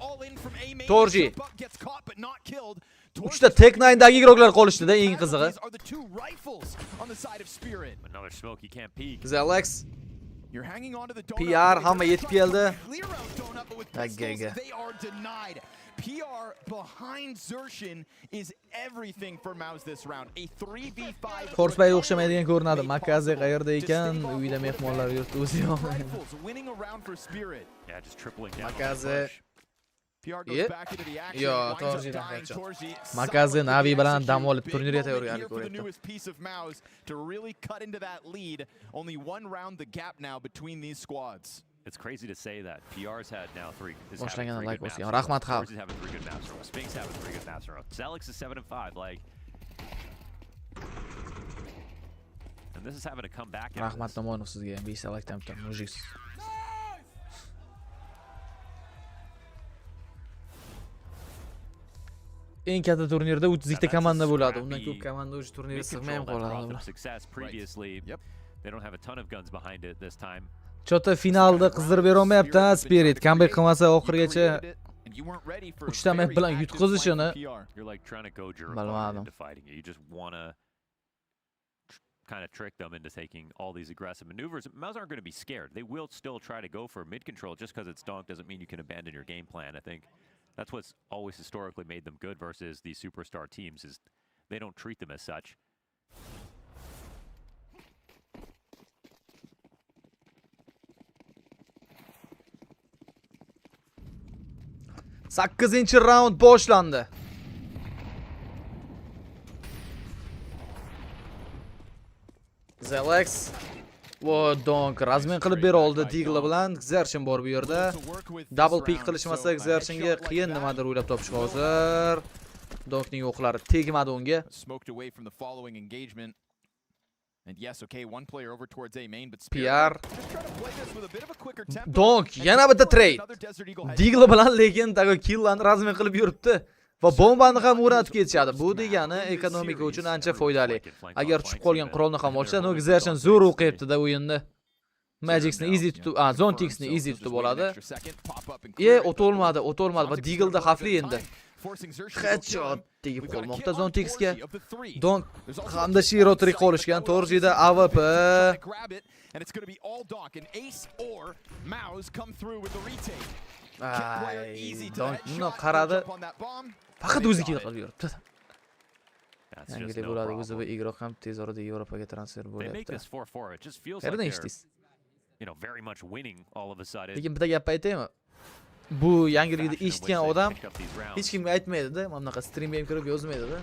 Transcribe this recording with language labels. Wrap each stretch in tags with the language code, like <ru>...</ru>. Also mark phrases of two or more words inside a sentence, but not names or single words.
<uz>Torji 3ta Tech 9dagi igroqlar qolishdi-da, eng qizig'i. Xelax PR hamma yetib keldi. Aggaga.</uz> <en>PR behind Zershin is everything for Mouse this round. A 3v5.</en> <uz>Force'ga o'xshamaydigan ko'rinadi. Makaze qayerda ekan? Uyda mehmonlar yurti o'zi yo'q. Makaze Yo, Torjidan qaytdi. Makaze Navi bilan dam olib turnirga tayyorgarlik ko'ryapti.</uz> <en>To really cut into that lead. Only one round the gap now between these squads. It's crazy to say that PR's had now 3.</en> <uz>Boshlangan like bo'lsin. Rahmat xalq.</uz> <en>Having 3 good maps in a row. Sphinx having 3 good maps in a row. Xelax is 7-5 like. And this is having to come back.</en> <uz>Rahmat Namonov sizga ham besalak tamtam mujik. Eng katta turnirda 32 ta komanda bo'ladi. Undan ko'p komanda o'sha turnirga sig'may ham qoladi.</uz> <en>They don't have a ton of guns behind it this time.</en> <uz>Chota finalda qizdirib bera olmayapti, Spirit comeback qilmasa oxirigacha 3 ta map bilan yutqizishini bilmadim.</uz> <en>You just want to kind of trick them into taking all these aggressive maneuvers. Mouse aren't going to be scared. They will still try to go for mid control. Just because it's Donk doesn't mean you can abandon your game plan. I think that's what's always historically made them good versus these superstar teams is they don't treat them as such.</en> <uz>8-round boshlandi. Xelax va Donk razmen qilib bera oldi Digla bilan. Xershin bor bu yerda. Double pick qilishmasa Xershinga qiyin nimadir o'ylab topish hozir. Donkning o'qlari tegmadi unga.</uz> <en>And yes, okay, one player over towards A main, but</en> <uz>PR. Donk yana bitta trade. Digla bilan lekin tago killlarni razmen qilib yuribdi. Va bombani ham o'rnatib ketishadi. Bu degani ekonomika uchun ancha foydali. Agar tushib qolgan qurolni ham olsa, no Xershon zo'r o'qiyapti-da o'yinni. Magic'ni easy tutib, Zontix'ni easy tutib oladi. O'tolmadi va Diglda xavfli endi. Headshot tegib qolmoqda Zontix'ga. Donk hamda Shiro tirik qolishgan. Torjida AWP.</uz> <en>And it's going to be all Donk and Ace or Mouse come through with the retake.</en> <uz>Donk buni qaradi. Faqat o'zi kill qilib yuribdi. Yangida bo'ladi, o'zi va igroq ham tez orada Yevropaga transfer bo'lyapti. Qayerdan eshitdingiz? Lekin bitta gap aytaymi? Bu yangilikni eshitgan odam hech kimga aytmaydi-da, mana bunaqa streamga ham kirib yozmaydi-da.</uz>